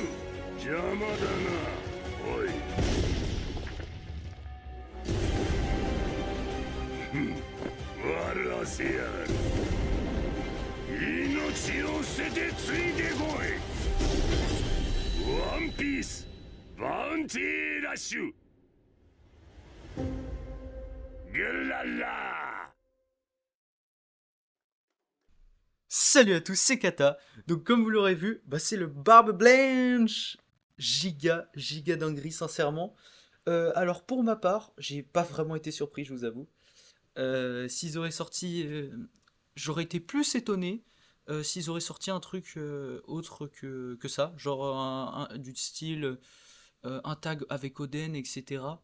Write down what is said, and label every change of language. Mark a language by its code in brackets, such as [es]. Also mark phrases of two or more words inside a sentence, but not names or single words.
[ja] 邪魔だなおい。笑わせやがる。命を捨ててついてこい。ワンピースバウンティーラッシュ。グララ。 [fr] Salut à tous, c'est Kata. Donc comme vous l'aurez vu, c'est le Barbe Blanche. Giga dinguerie sincèrement. Alors pour ma part, j'ai pas vraiment été surpris, je vous avoue. S'ils auraient sorti, j'aurais été plus étonné s'ils auraient sorti un truc autre que ça, genre du style un tag avec Oden, etc.